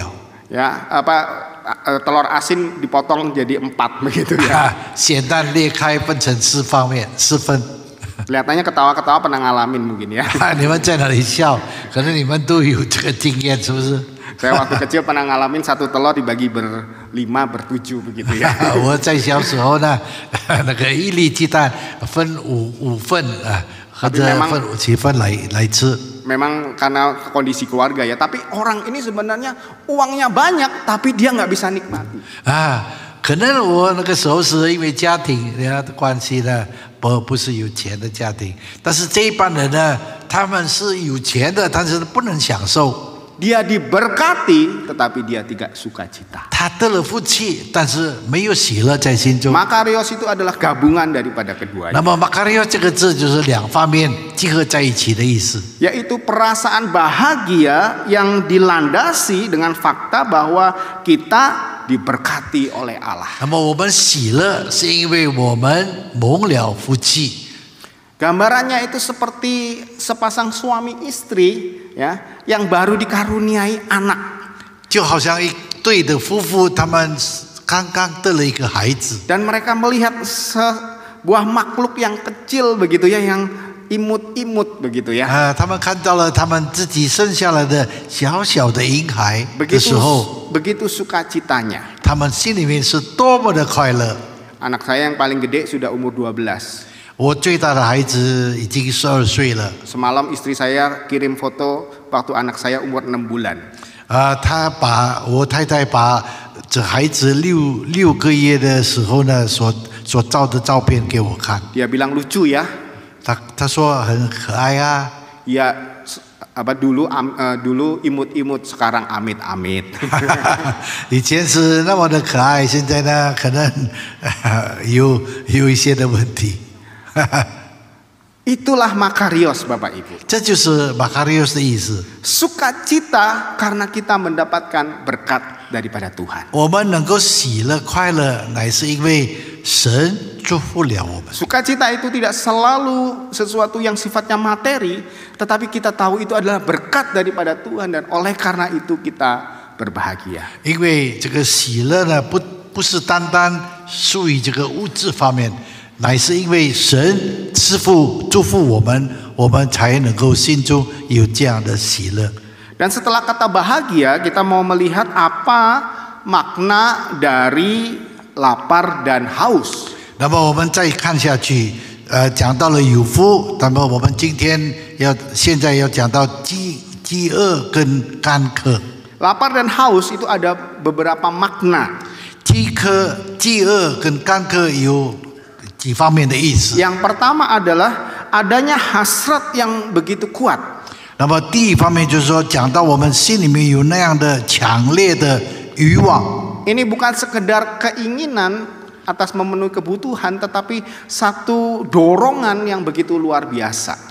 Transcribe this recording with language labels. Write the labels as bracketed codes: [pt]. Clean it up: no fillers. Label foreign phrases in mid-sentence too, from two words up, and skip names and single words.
[id] Ya, telur asin dipotong jadi 4 begitu ya. [zh] 咸蛋裂开分成4份。 [id] Kelihatannya ketawa-ketawa pernah ngalamin mungkin ya. [zh] 你们在哪里笑？可能你们都有这个经验，是不是？ [id] Saya waktu kecil pernah ngalamin 1 telur dibagi ber-5 ber-7 begitu ya. [zh] 我在小时候呢，那个1粒鸡蛋分5份啊，或者分7份来吃。 [id] Memang karena kondisi keluarga ya. Tapi orang ini sebenarnya uangnya banyak, tapi dia nggak bisa nikmati. [zh] 可能我那个时候是因为家庭的关系呢，不是有钱的家庭，但是这一般人呢，他们是有钱的，但是不能享受。 [id] Dia diberkati, tetapi dia tidak sukacita. [zh] 他得了福气，但是没有喜乐在心中。 [id] Makarios itu adalah gabungan daripada keduanya. [zh] 那么 makarios 这个字就是2方面集合在一起的意思。 [id] Yaitu perasaan bahagia yang dilandasi dengan fakta bahwa kita diberkati oleh Allah. [zh] 那么我们喜乐是因为我们蒙了福气。 [id] Gambarannya itu seperti sepasang suami istri ya yang baru dikaruniai anak. [zh] 就好像一对的夫妇，他们刚刚得了一个孩子。 [id] Dan mereka melihat sebuah makhluk yang kecil begitu ya, yang imut-imut begitu ya. [zh] 他们看到了他们自己生下来的小小的婴孩的时候， [id] Begitu sukacitanya. [zh] 他们心里面是多么的快乐。 [id] Anak saya yang paling gede sudah umur 12. [zh] 我最大的孩子已经12岁了。 [id] Semalam istri saya kirim foto waktu anak saya umur 6 bulan. [zh] 我太太把这孩子6个月的时候呢，所照的照片给我看。 [id] Dia bilang lucu ya. [zh] 他说很可爱啊。 [id] Ya dulu imut-imut, sekarang amit-amit. [zh] 以前是那么的可爱，现在呢可能有一些的问题。 [id] Itulah makarios Bapak Ibu. [zh] 这就是 makarios 的意思。 [id] Sukacita karena kita mendapatkan berkat daripada Tuhan. [zh] 我们能够喜乐快乐，乃是因为神祝福了我们。 [id] Sukacita itu tidak selalu sesuatu yang sifatnya materi, tetapi kita tahu itu adalah berkat daripada Tuhan dan oleh karena itu kita berbahagia. [zh] 因为这个喜乐呢，不是单单属于这个物质方面。乃是因为神赐福祝福我们，我们才能够心中有这样的喜乐。 [id] Dan setelah kata bahagia, kita mau melihat apa makna dari lapar dan haus. [zh] 那么我们再看下去，讲到了有福，那么我们现在要讲到饥饿跟干渴。 [id] Lapar dan haus itu ada beberapa makna. [zh] 饥饿跟干渴有几方面的意思。 [id] Yang pertama adalah adanya hasrat yang begitu kuat. [zh] 那么第一方面就是说，讲到我们心里面有那样的强烈的欲望， [id] Ini bukan sekedar keinginan atas memenuhi kebutuhan, tetapi satu dorongan yang begitu luar biasa.